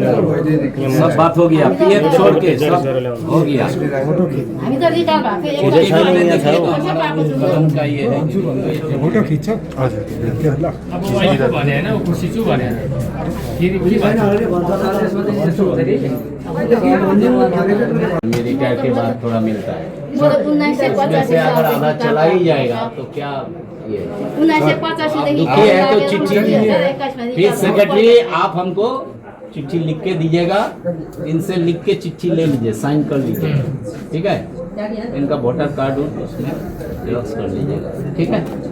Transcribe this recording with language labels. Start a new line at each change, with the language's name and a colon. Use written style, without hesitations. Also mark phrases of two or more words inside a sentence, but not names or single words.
Hindi: सब बात हो गया पीएफ छोड़ के सब हो गया
Nepali: हामी त रिटायर भएको
Hindi: का ये है फोटो खींच
Nepali: अब अहिले भने हैन ऊ खुसी छु भने फेरि के भन्छ
Hindi: रिटायर के बाद थोड़ा मिलता है
Nepali: म त 1985
Hindi: से अगर आधा चला ही जाएगा तो क्या ये
Nepali: 1985 देखि
Hindi: दुखी है तो चिट्ठी फिर सेक्रेटरी आप हमको चिट्ठी लिख के दीजिएगा, इनसे लिख के चिट्ठी ले लीजिए, साइन कर लीजिए, ठीक है। इनका वोटर कार्ड उसमें जेरॉक्स कर लीजिएगा, ठीक है।